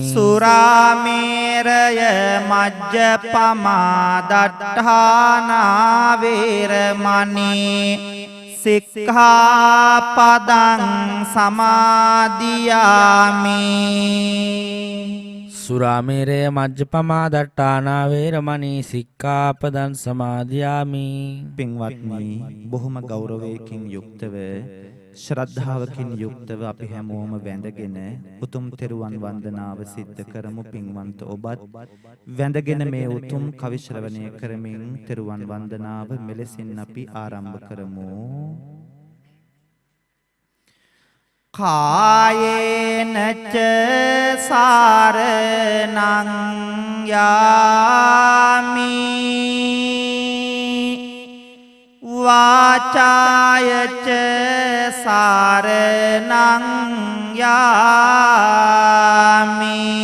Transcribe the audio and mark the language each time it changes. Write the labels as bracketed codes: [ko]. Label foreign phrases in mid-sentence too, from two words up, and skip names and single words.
[pi] සුරාමේරය මජ්ජපමා දට්ඨානා වේරමණී සික්ඛාපදං සමාදියාමි සුරාමේරය මජ්ජපමා දට්ඨානා වේරමණී සික්ඛාපදං සමාදියාමි [si] පින්වත්නි බොහොම ගෞරවයකින් යුක්තව ශ්‍රද්ධාවකින් යුක්තව අපි හැමෝම වැඳගෙන උතුම් තෙරුවන් වන්දනාව සිද්ධ කරමු. පින්වන්ත ඔබත් වැඳගෙන මේ උතුම් කවි ශ්‍රවණය කරමින් තෙරුවන් වන්දනාව මෙලෙසින් අපි ආරම්භ කරමු. [pi] කායේන ච සාරණං යාමි වාචාය ච සාරණං යාමි